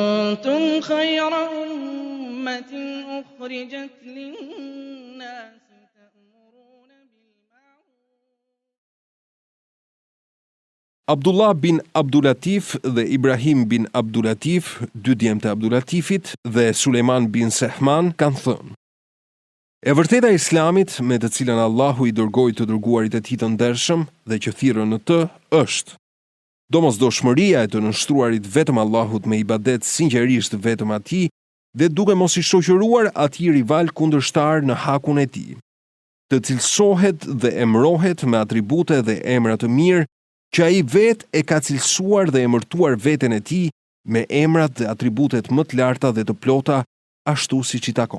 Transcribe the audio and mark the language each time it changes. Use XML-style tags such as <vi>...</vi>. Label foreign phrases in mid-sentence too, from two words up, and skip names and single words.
<ar>كنتم خير أمة أخرجت للناس تأمرون بالمعروف.</ar> <sq>Abdullah bin Abdulatif dhe Ibrahim bin Abdulatif, dy djemtë e Abdulatifit, dhe Sulejman bin Sehman kanë thënë: E vërteta e Islamit, me të cilën Allahu i dërgoi të dërguarit e tij të ndershëm dhe që thirrën në të, është domosdoshmëria e të nënshtruarit vetëm Allahut me ibadet sinqerisht vetëm atij dhe duke mos i shoqëruar atij rival kundërshtar në hakun e tij, të cilësohet dhe emërohet me atribute dhe emra të mirë që ai vetë e ka cilësuar dhe emërtuar veten e tij me emrat dhe atributet më të larta dhe të plota, ashtu siç i takon.</sq>